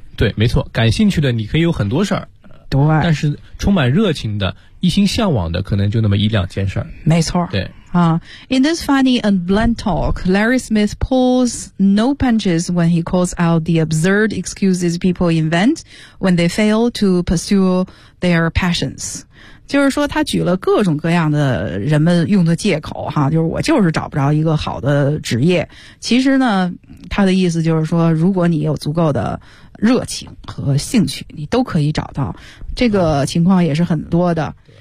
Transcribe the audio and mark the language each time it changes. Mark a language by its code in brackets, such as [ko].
[zh] 对，没错，感兴趣的你可以有很多事儿，对，但是充满热情的一心向往的可能就那么一两件事儿。没错，对啊。 [en] In this funny and blunt talk, Larry Smith pulls no punches when he calls out the absurd excuses people invent when they fail to pursue their passions. [zh] 就是说他举了各种各样的人们用的借口哈，就是我就是找不着一个好的职业。其实呢他的意思就是说，如果你有足够的热情和兴趣你都可以找到，这个情况也是很多的。